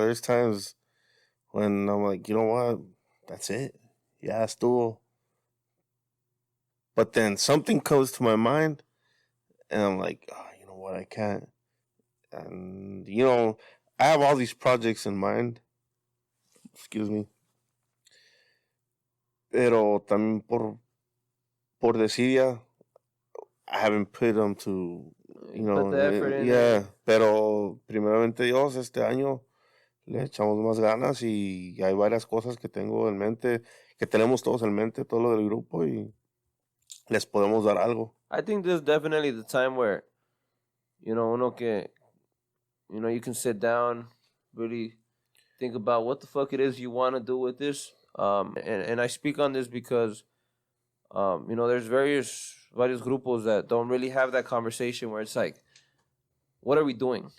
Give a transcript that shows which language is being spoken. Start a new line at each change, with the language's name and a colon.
English: There's times when I'm like, you know what? That's it. Yeah,
Spanish: estuvo.
English: But then something comes to my mind, and I'm like, oh, you know what? I can't. And you know, I have all these projects in mind. Excuse me.
Spanish: Pero también por desidia,
English: I haven't put them to, you know, put the effort in yeah.
Spanish: Pero primeramente Dios, este año le echamos más ganas y hay varias cosas que tengo en mente, que tenemos todos en mente, todo lo del grupo y les podemos dar algo.
English: I think this is definitely the time where, you know, you can sit down, really think about what the fuck it is you want to do with this. And I speak on this because, you know, there's various grupos that don't really have that conversation where it's like, what are we doing?